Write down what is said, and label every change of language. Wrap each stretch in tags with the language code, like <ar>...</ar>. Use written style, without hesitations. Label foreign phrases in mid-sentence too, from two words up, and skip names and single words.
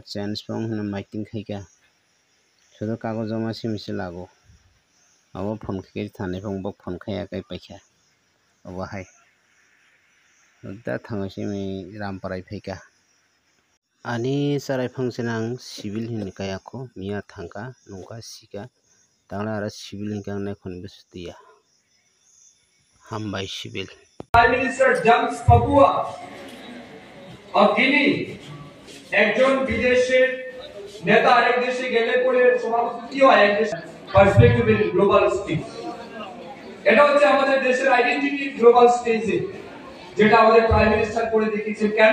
<trp>change phong hina miting khaika sudo kagoz jama simse lago abo phone khai thanai phong bok phone khaya kai paikha obo hai da thangase mi ramparai phaika ani sarai phangsenang civil hini kayako miya thangka nongka sika tangla ara civil hingkang naikon besutia hambai civil</trp> <en>Prime Minister James Papua of Guinea</en> <bn>একজন বিদেশের নেতা আরেক দেশে গেলে পরে সভাপতি হয় এক দেশ</bn> <en>perspective in global stage</en> <bn>এটা হচ্ছে আমাদের দেশের</bn> <en>identity global stage</en> <bn>যেটা আমাদের</bn> <en>Prime Minister</en> <bn>করে দেখিয়েছেন কেন</bn>